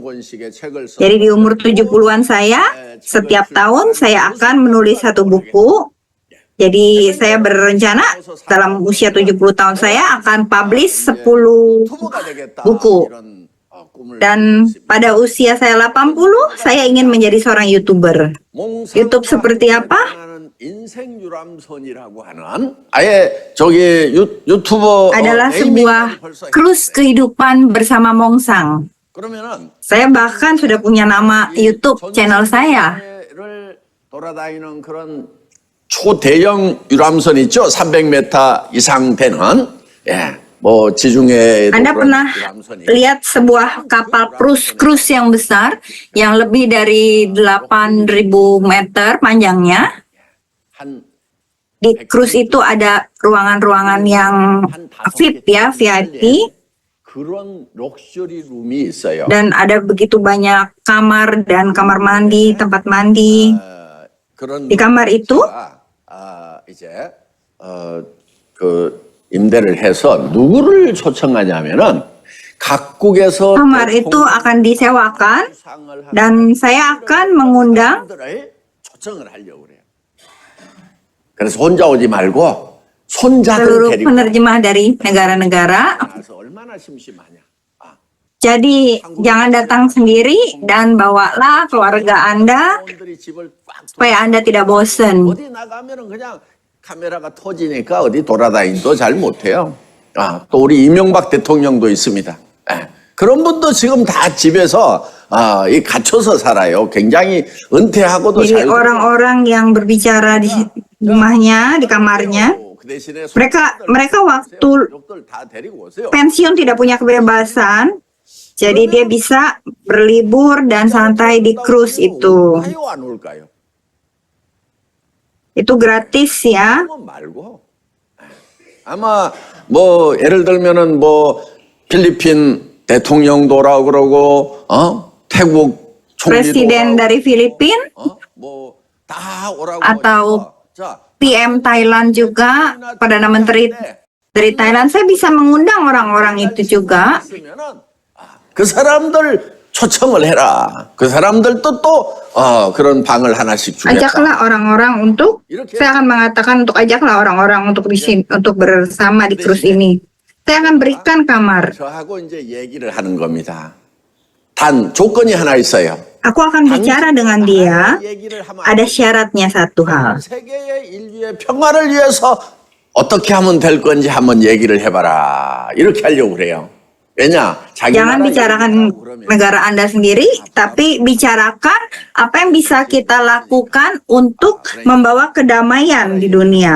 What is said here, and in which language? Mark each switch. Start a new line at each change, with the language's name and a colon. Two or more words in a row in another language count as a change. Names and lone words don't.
Indonesian: Jadi di umur 70-an saya, setiap tahun saya akan menulis satu buku. Jadi saya berencana dalam usia 70 tahun saya akan publish 10 buku. Dan pada usia saya 80, saya ingin menjadi seorang YouTuber. YouTube seperti apa?
Korean: 인생 유람선이라고 하는 아예 저기 유튜버
Indonesian: Adalah sebuah cruise kehidupan bersama Mongsang.
Korean: 그러면은
Indonesian: Saya bahkan sudah punya nama YouTube channel saya.
Korean: 를 돌아다니는 그런 초대형 유람선 있죠? 300m 이상 되는 뭐 지중해
Indonesian: Anda pernah lihat sebuah kapal cruise yang besar yang lebih dari 8.000 meter panjangnya? Di cruise itu ada ruangan-ruangan yang VIP ya, VIP.
Korean: 그런 럭셔리 룸이 있어요.
Indonesian: Dan ada begitu banyak kamar dan kamar mandi, tempat mandi.
Korean: 그런
Indonesian: Di kamar itu
Korean: 이제 그 임대를 해서 누구를 초청하냐면은 각국에서
Indonesian: kamar itu akan disewakan dan saya akan mengundang
Korean: 사람들을 초청을 하려고 그래요. 그래서 혼자 오지 말고 손자들
Indonesian: seluruh
Korean: 데리고
Indonesian: penerjemah dari negara-negara.
Korean: 와서 얼마나 심심하냐.
Indonesian: Jadi jangan datang sendiri dan bawalah keluarga Anda
Korean: 사람들이 집을 꽉
Indonesian: supaya Anda tidak bosan.
Korean: 어디 나가면은 그냥 카메라가 터지니까 어디 돌아다니도 잘 못해요. 또 우리 이명박 대통령도 있습니다. 그런 분도 지금 다 집에서 이 갇혀서 살아요. 굉장히 은퇴하고도
Indonesian: Jadi
Korean: 잘
Indonesian: orang-orang yang berbicara di rumahnya, di kamarnya,
Korean: 그 대신에
Indonesian: mereka waktu
Korean: 가족들 다 데리고 오세요.
Indonesian: pensiun tidak punya kebebasan, jadi dia bisa berlibur dan santai di cruise itu.
Korean: 와요 안 올까요?
Indonesian: Itu gratis ya.
Korean: 그건 말고 아마 뭐 예를 들면은 뭐 필리핀 대통령도 오라고 그러고 태국 총리도
Indonesian: Presiden
Korean: 오라고
Indonesian: dari Filipina
Korean: 뭐다 오라고
Indonesian: atau
Korean: 해서 자
Indonesian: PM Thailand juga, Perdana Menteri dari Thailand, saya bisa mengundang orang-orang itu juga.
Korean: 그 사람들 초청을 해라. 그 사람들도 또 그런 방을 하나씩 주겠다.
Indonesian: Ajaklah orang-orang untuk, saya akan mengatakan untuk ajaklah orang-orang untuk di sini, untuk bersama di cruise ini. Saya akan berikan kamar.
Korean: 저하고 이제 얘기를 하는 겁니다. 단 조건이 하나 있어요.
Indonesian: Aku akan bicara dengan dia. Ada syaratnya satu hal.
Korean: 세계의 인류의 평화를 위해서 어떻게 하면 될 건지 한번 얘기를 해봐라. 이렇게 하려고 그래요. 왜냐? 자기
Indonesian: Jangan
Korean: 나라
Indonesian: bicarakan
Korean: 얘기하고 그러면
Indonesian: negara Anda sendiri, tapi bicarakan apa yang bisa kita lakukan untuk membawa kedamaian di dunia.